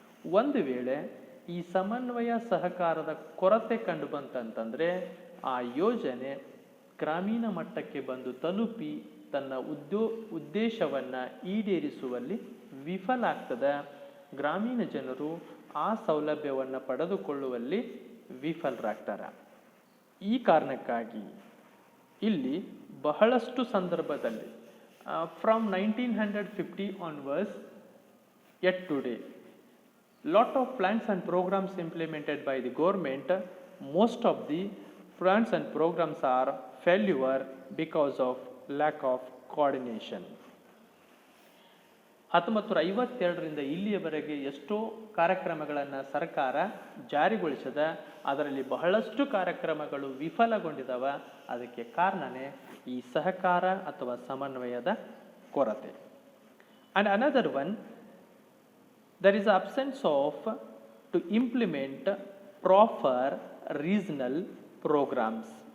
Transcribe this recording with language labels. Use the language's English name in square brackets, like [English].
[Kannada] ಒಂದು ವೇಳೆ ಈ ಸಮನ್ವಯ ಸಹಕಾರದ ಕೊರತೆ ಕಂಡು ಬಂತಂತಂದರೆ ಆ ಯೋಜನೆ ಗ್ರಾಮೀಣ ಮಟ್ಟಕ್ಕೆ ಬಂದು ತಲುಪಿ ತನ್ನ ಉದ್ದೇಶವನ್ನು ಈಡೇರಿಸುವಲ್ಲಿ ವಿಫಲ ಆಗ್ತದೆ. ಗ್ರಾಮೀಣ ಜನರು ಆ ಸೌಲಭ್ಯವನ್ನು ಪಡೆದುಕೊಳ್ಳುವಲ್ಲಿ ವಿಫಲರಾಗ್ತಾರೆ. ಈ ಕಾರಣಕ್ಕಾಗಿ ಇಲ್ಲಿ ಬಹಳಷ್ಟು ಸಂದರ್ಭದಲ್ಲಿ [English] From 1950 onwards yet today lot of plans and programs implemented by the government, most of the plans and programs are failure because of lack of coordination. [Kannada] 1952ರಿಂದ ಇಲ್ಲಿಯವರೆಗೆ ಎಷ್ಟೋ ಕಾರ್ಯಕ್ರಮಗಳನ್ನು ಸರ್ಕಾರ ಜಾರಿಗೊಳಿಸಿದ, ಅದರಲ್ಲಿ ಬಹಳಷ್ಟು ಕಾರ್ಯಕ್ರಮಗಳು ವಿಫಲಗೊಂಡಿದ್ದಾವ. ಅದಕ್ಕೆ ಕಾರಣನೇ ಈ ಸಹಕಾರ ಅಥವಾ ಸಮನ್ವಯದ ಕೊರತೆ. [English] And another one, there is absence of to implement proper regional programs.